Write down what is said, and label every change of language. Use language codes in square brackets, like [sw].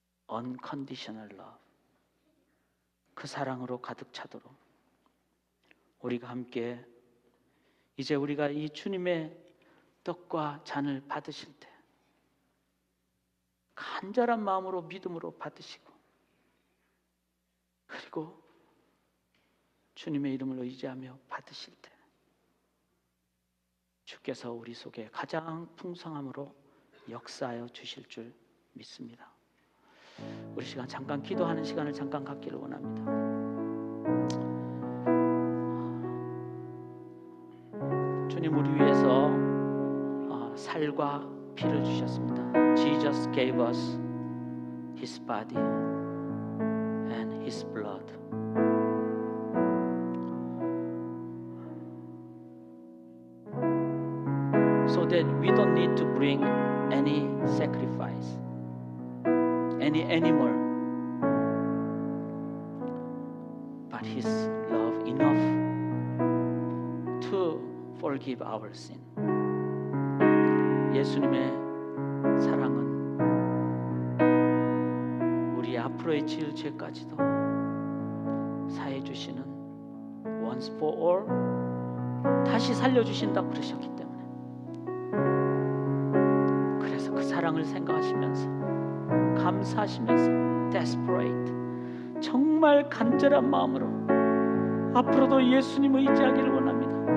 [en] Unconditional love, [ko] 그 사랑으로 가득 차도록 우리가 함께 이제 우리가 이 주님의 떡과 잔을 받으실 때 간절한 마음으로 믿음으로 받으시고 그리고 주님의 이름을 의지하며 받으실 때 주께서 우리 속에 가장 풍성함으로 역사하여 주실 줄 믿습니다. 우리 시간 잠깐 기도하는 시간을 잠깐 갖기를 원합니다. 주님 우리 위해서 살과 피를 주셨습니다. [en] Jesus gave us His body and His blood. So that we don't need to bring any sacrifice, any animal, but His love enough to forgive our sin. [ko] 예수님의 사랑은 우리 앞으로의 지을 죄까지도 사해 주시는 [en] once for all [ko] 다시 살려주신다고 그러셨기 때문에 그래서 그 사랑을 생각하시면서 감사하시면서 desperate 정말 간절한 마음으로 앞으로도 예수님을 의지하기를 원합니다.